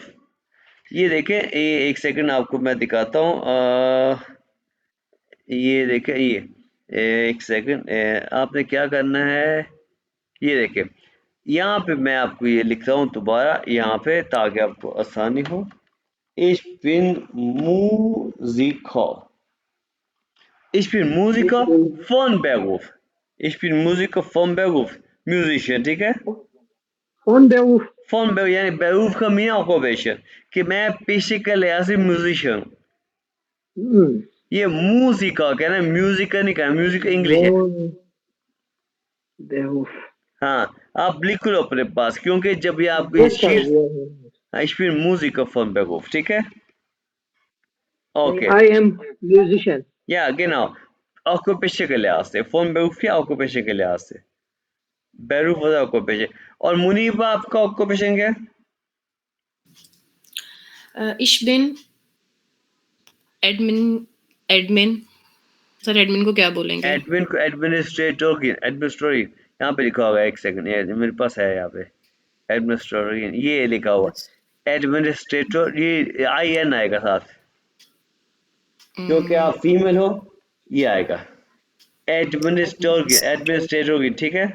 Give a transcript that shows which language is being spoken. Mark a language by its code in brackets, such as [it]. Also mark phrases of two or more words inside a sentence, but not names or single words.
[hi] ये देखें, ये एक सेकंड आपको मैं दिखाता हूँ। ये देखें, ये एक सेकंड, आपने क्या करना है, ये देखें, यहाँ पे मैं आपको ये लिखता हूँ दोबारा यहाँ पे, ताकि आपको आसानी हो। [de] Ich bin Musiker, ich bin Musiker von Beruf, ich bin Musiker von Beruf, [hi] म्यूजिशियन, ठीक है। [de] Von Beruf. von Beruf [hi] यानी बेरूफ का [en] mean occupation, [hi] कि मैं पेशे के लिहाज से म्यूजिशियन हूँ। ये मूजिका कहना, म्यूजिक नहीं कहना, म्यूजिक इंग्लिश है। [de] Von Beruf. [hi] हाँ, आप लिख लो अपने पास, क्योंकि जब ये आपको ये शीट, [de] ich bin Musiker von Beruf, [hi] ठीक है। ओके, [en] I am musician. [de] ja genau, [hi] ऑक्यूपेशन के लिहाज से, [de] von Beruf [hi] क्या ऑक्यूपेशन के लिहाज से, बेरूफ वाला ऑक्यूपेशन। और मुनीबा आपका ऑक्यूपेशन क्या है? [de] Ich bin एडमिन। [hi] सर एडमिन को क्या बोलेंगे? एडमिन को एडमिनिस्ट्रेटर, यहाँ पे लिखा होगा, एक सेकंड, ये मेरे पास है यहाँ पे, एडमिनिस्ट्रेटर ये लिखा हुआ, एडमिनिस्ट्रेटर, ये IN आएगा साथ, क्योंकि आप फीमेल हो, ये आएगा एडमिनिस्ट्रेटर, ठीक है।